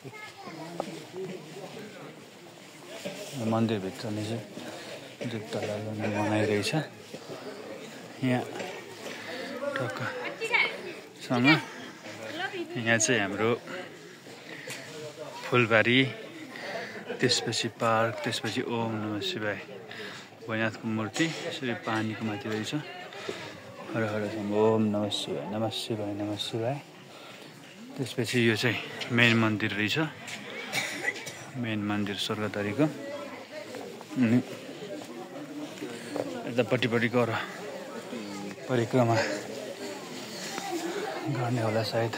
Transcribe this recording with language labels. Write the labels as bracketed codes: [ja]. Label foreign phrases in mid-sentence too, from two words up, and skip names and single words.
[ne] मन्दिरभित्र नै चाहिँ जुत्ता लगाउने मनाइरहेछ। यहाँ टक्कसँग यहाँ चाहिँ हाम्रो फुलबारी त्यसपछि पार्क, त्यसपछि [sa] ओम नमः शिवाय [ne] भोलेनाथको मूर्ति यसरी पानीको माथि रहेछ। [sa] हर हर ओम नमः शिवाय नमः शिवाय नमः शिवाय। [ne] त्यसपछि यो चाहिँ मेन मन्दिर रहेछ, मेन मन्दिर स्वर्गद्वारीको। अनि यतापट्टिपट्टि गएर परिक्रमा गर्ने होला सायद।